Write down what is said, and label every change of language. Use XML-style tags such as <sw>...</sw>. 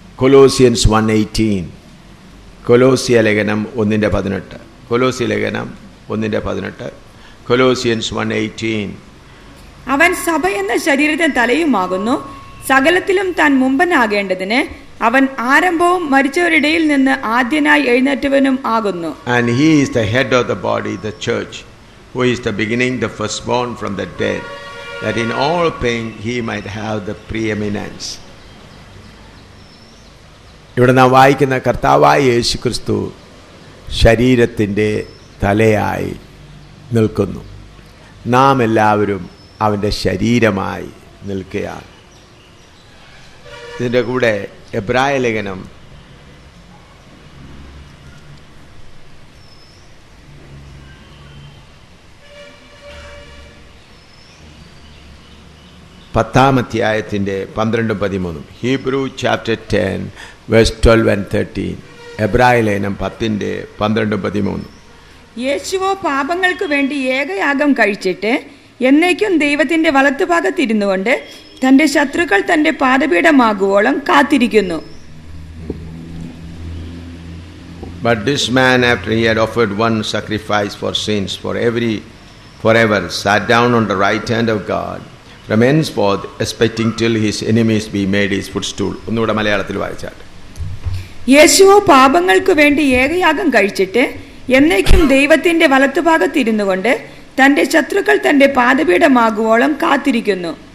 <ml>Colossians 1:18. കൊലോസ്യ ലേഖനം 1:18. കൊലോസ്യ ലേഖനം 1:18. Colossians 1:18. അവൻ സഭ എന്ന ശരീരത്തിന് തലയുമാകുന്നു, സകലത്തിലും താൻ മുമ്പനാകേണ്ടതിന് അവൻ ആരംഭവും മരിച്ചവരിടയിൽ നിന്ന് ആദ്യനായി എഴുന്നേറ്റവനും ആകുന്നു.</ml> <en>And he is the head of the body, the church, who is the beginning, the firstborn from the dead, that in all things he might have the preeminence.</en> <ml>ഇവിടെ നാം വായിക്കുന്ന കർത്താവായ യേശു ക്രിസ്തു ശരീരത്തിൻ്റെ തലയായി നിൽക്കുന്നു. നാം എല്ലാവരും അവൻ്റെ ശരീരമായി നിൽക്കുകയാണ്. ഇതിൻ്റെ കൂടെ എബ്രായ ലേഖനം 10:12-13.</ml> <en>Hebrew chapter 10 verse 12 and 13.</en> <ml>എബ്രായ ലേഖനം 10:12-13. യേശുവോ പാപങ്ങൾക്ക് വേണ്ടി ഏകയാഗം കഴിച്ചിട്ട് എന്നേക്കും ദൈവത്തിന്റെ വലത്തുഭാഗത്തിരുന്നുകൊണ്ട് തന്റെ ശത്രുക്കൾ തന്റെ പാദപീഠമാകുവോളം കാത്തിരിക്കുന്നു.</ml> <en>But this man, after he had offered one sacrifice for sins forever, sat down on the right hand of God, from henceforth expecting till his enemies be made his footstool.</en> <ml>ഒന്നുകൂടെ മലയാളത്തിൽ വായിച്ചാട്ടെ. യേശുവോ പാപങ്ങൾക്ക് വേണ്ടി ഏകയാഗം കഴിച്ചിട്ട് എന്നേക്കും ദൈവത്തിന്റെ വലത്തുഭാഗത്തിരുന്നുകൊണ്ട് തന്റെ ശത്രുക്കൾ തന്റെ പാദപീഠമാകുവോളം കാത്തിരിക്കുന്നു.</ml>